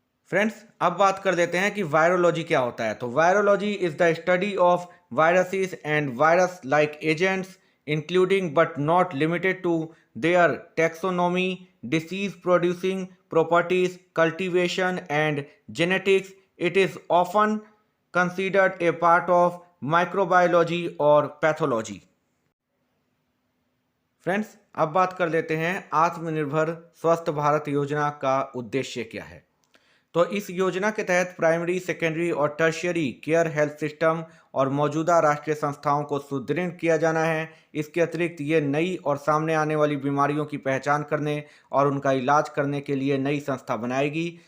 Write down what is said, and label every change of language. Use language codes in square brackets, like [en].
[hi] Friends, अब बात कर लेते हैं कि वायरोलॉजी क्या होता है। [en] तो virology is the study of viruses and virus like agents including but not limited to their taxonomy, disease producing properties, cultivation and genetics. It is often considered a part of microbiology or pathology. [hi] Friends, अब बात कर लेते हैं आत्मनिर्भर स्वस्थ भारत योजना का उद्देश्य क्या है। तो इस योजना के तहत प्राइमरी, सेकेंडरी और टर्शियरी केयर हेल्थ सिस्टम और मौजूदा राष्ट्रीय संस्थाओं को सुदृढ़ किया जाना है। इसके अतिरिक्त ये नई और सामने आने वाली बीमारियों की पहचान करने और उनका इलाज करने के लिए नई संस्था बनाएगी।